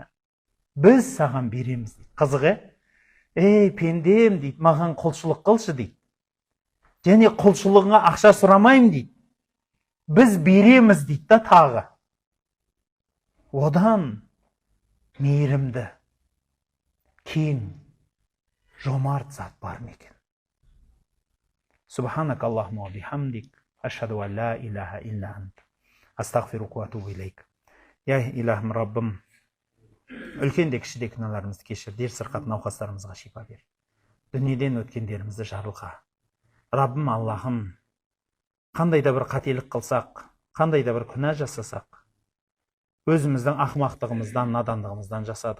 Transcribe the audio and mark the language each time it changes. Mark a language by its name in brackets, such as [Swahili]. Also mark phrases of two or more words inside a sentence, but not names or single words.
[Kazakh] Біз саған береміз дейді. Қызық, ей пендем дейді, маған құлшылық қылшы дейді. Және құлшылығыңа ақша сұрамайым дейді. Біз береміз дейді да тағы. Одан мейірімді, кең, жомарт зат бар ма екен? [Arabic] سبحانك اللهم وبحمدك أشهد أن لا إله إلا أنت أستغفرك وأتوب إليك. [Kazakh] Я илахым Раббым, үлкен де кіші де күнәларымызды кешір, дер сырқат науқастарымызға шипа бер. Дүниеден өткендерімізді жарылға. Раббым Аллахым, қандай да бір қателік қылсақ, қандай да бір күнә жасасақ, өзіміздің ақымақтығымыздан, надандығымыздан жасадық.